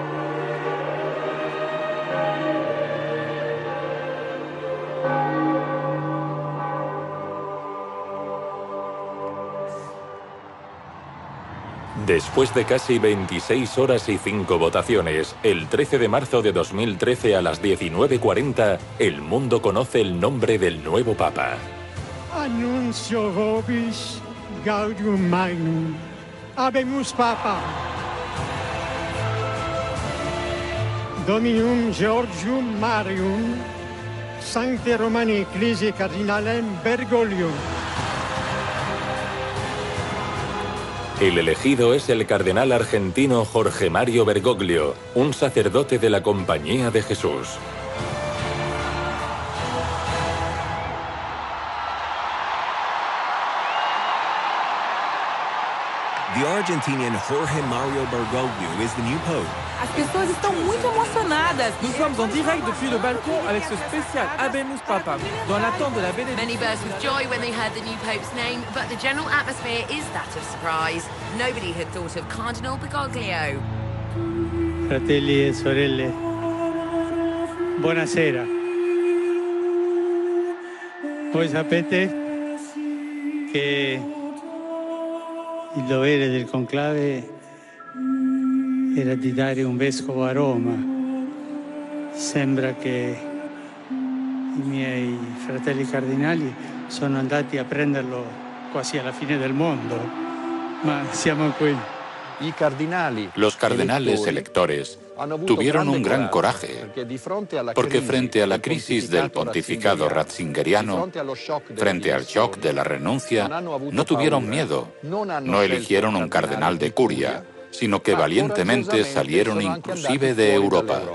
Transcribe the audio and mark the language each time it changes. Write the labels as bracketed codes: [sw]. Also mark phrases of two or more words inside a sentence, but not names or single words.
[es] Después de casi 26 horas y 5 votaciones, el 13 de marzo de 2013 a las 19:40, el mundo conoce el nombre del nuevo Papa. [la] Annuncio vobis gaudium magnum. Habemus Papa. Dominum Georgium Marium, Sancte Romani Ecclesiae Cardinalem Bergoglium. [es] El elegido es el cardenal argentino Jorge Mario Bergoglio, un sacerdote de la Compañía de Jesús. [en] The Argentinian Jorge Mario Bergoglio is the new pope. [pt] As pessoas estão muito emocionadas. [fr] Nous sommes en direct depuis le balcon avec ce spécial [la] Habemus Papam, [fr] dans l'attente de la bénédiction. [en] Many burst with joy when they heard the new pope's name, but the general atmosphere is that of surprise. Nobody had thought of Cardinal Bergoglio. [it] Fratelli e sorelle, buonasera. Voi sapete che il dovere del conclave era di dare un vescovo a Roma. Sembra che i miei fratelli cardinali sono andati a prenderlo quasi alla fine del mondo, ma siamo qui. [es] Los cardenales electores tuvieron un gran coraje, porque frente a la crisis del pontificado ratzingeriano, frente al shock de la renuncia, no tuvieron miedo, no eligieron un cardenal de curia, sino que valientemente salieron inclusive de Europa.